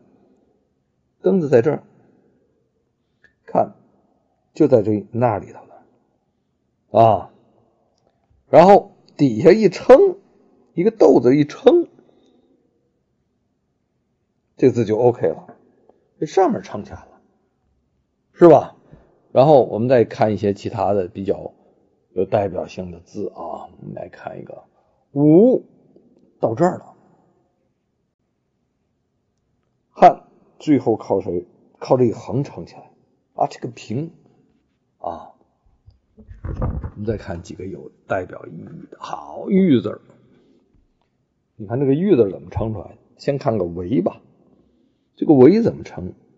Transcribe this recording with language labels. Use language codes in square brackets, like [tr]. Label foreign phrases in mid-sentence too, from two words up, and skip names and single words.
[zh] 灯字在這兒，看就在這那裡頭了然後底下一撐，一個豆子一撐，這個字就 OK 了，這上面撐起來了是吧？然後我们再看一些其他的比较有代表性的字啊，我们来看一个吴，到这儿了。汉最後靠誰？靠這個橫撐起來啊，這個平啊。我們再看幾個有代表意義的。好，玉字，你看這個玉字怎麼撐出來？先看個為吧，這個為怎麼撐？